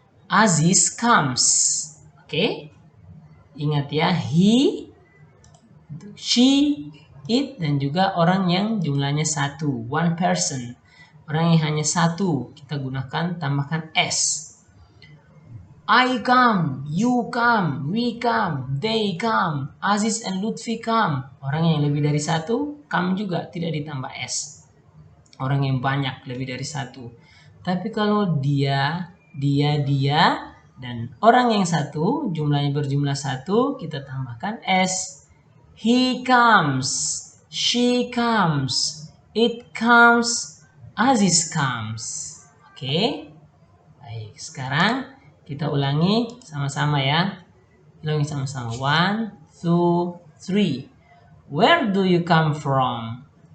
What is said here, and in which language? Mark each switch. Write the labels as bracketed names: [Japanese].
[English] Aziz comes. Oke? [Indonesian] Ingat ya, he, she, it, dan juga orang yang jumlahnya 1, [English] one person. [Indonesian] Orang yang hanya 1, kita gunakan tambahkan s. [English] I come, you come, we come, they come, Aziz and Lutfi come. [Indonesian] Orang yang lebih dari 1, come juga, tidak ditambah s. Orang yang banyak lebih dari 1. Tapi kalau dia dia, dan orang yang satu, jumlahnya berjumlah 1, kita tambahkan S. [English] He comes, she comes, it comes, Aziz comes. [Indonesian] Oke. Baik, sekarang kita ulangi sama-sama ya. Ulangi sama-sama. [English] 1, 2, 3. Where do you come from?